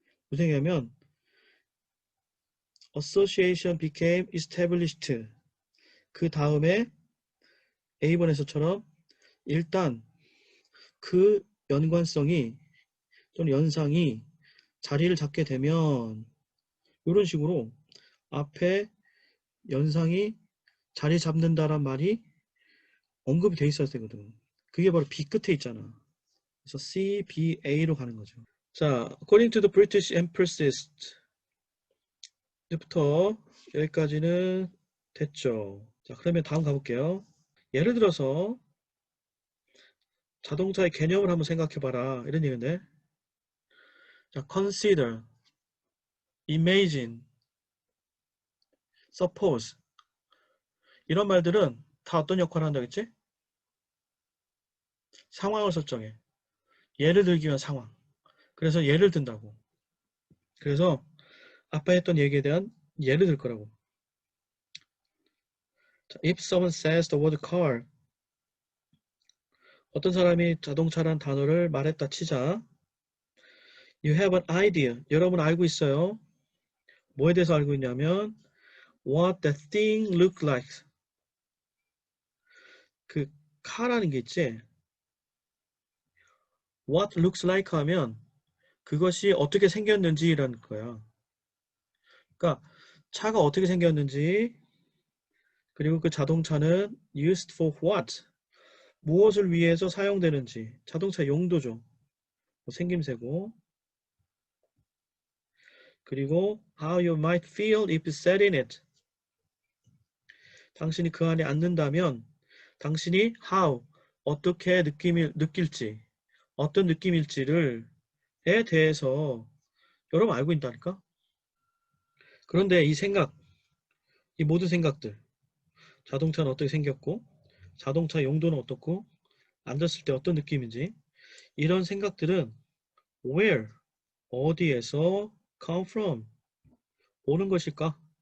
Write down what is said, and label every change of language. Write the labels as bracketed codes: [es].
[ko] 무슨 얘기냐면 association became established 그 다음에 A번에서처럼 일단 그 연관성이 또는 연상이 자리를 잡게 되면 이런 식으로 앞에 연상이 자리 잡는다란 말이 언급이 돼 있어야 되거든. 그게 바로 B 끝에 있잖아. 그래서 C, B, A로 가는 거죠. 자, according to the British Empresses 이제부터 여기까지는 됐죠. 자, 그러면 다음 가볼게요. 예를 들어서 자동차의 개념을 한번 생각해봐라 이런 얘기인데 자, consider, imagine, suppose 이런 말들은 다 어떤 역할을 한다고 했지? 상황을 설정해. 예를 들기 위한 상황. 그래서 예를 든다고. 그래서 아까 했던 얘기에 대한 예를 들 거라고. 자, if someone says the word car 어떤 사람이 자동차란 단어를 말했다 치자 You have an idea. 여러분 알고 있어요. 뭐에 대해서 알고 있냐면 [en] what that thing look like. [ko] 그 car라는 게 있지. what looks like 하면 그것이 어떻게 생겼는지라는 거야. 그러니까 차가 어떻게 생겼는지, 그리고 그 자동차는 used for what, 무엇을 위해서 사용되는지, 자동차 용도죠. [en] 뭐 생김새고, 그리고 how you might feel if you sat in it. [ko] 당신이 그 안에 앉는다면 당신이 how, 어떻게 느낄지, 어떤 느낌일지를 에 대해서 여러분 알고 있다니까? 그런데 이 생각, 이 모든 생각들, 자동차는 어떻게 생겼고, 자동차 용도는 어떻고, 앉았을 때 어떤 느낌인지, 이런 생각들은 where, 어디에서 come from, 오는 것일까?